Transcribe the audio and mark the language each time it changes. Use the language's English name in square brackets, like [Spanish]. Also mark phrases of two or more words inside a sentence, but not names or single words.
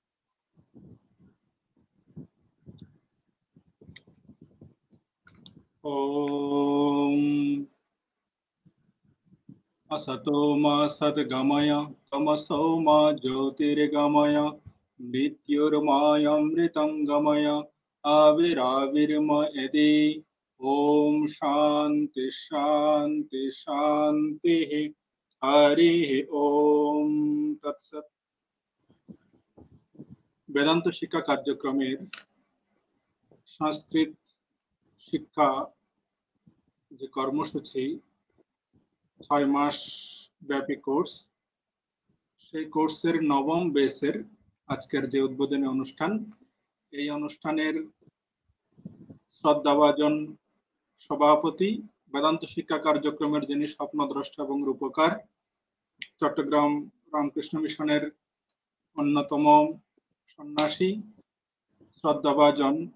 [Sanskrit] ओम असतो मा सद्गमय, तमसो मा ज्योतिर्गमय, मृत्युर्मायमृतं गमय, आविराविर्मयति। ओम शांति शांति शांतिः। हरिः ओम तत्सत्। [Bangla] বেদান্ত শিক্ষা কার্যক্রমের সংস্কৃত শিক্ষা যে কর্মসূচি 6 মাস ব্যাপী কোর্স, সেই কোর্সের নবম বেসের আজকের যে উদ্বোধনী অনুষ্ঠান, এই অনুষ্ঠানের শ্রদ্ধাভাজন সভাপতি, বেদান্ত শিক্ষা কার্যক্রমের যিনি স্বপ্নদ্রষ্টা এবং রূপকার, চট্টগ্রাম রামকৃষ্ণ মিশনের অন্যতম সন্ন্যাসী, শ্রদ্ধাভাজন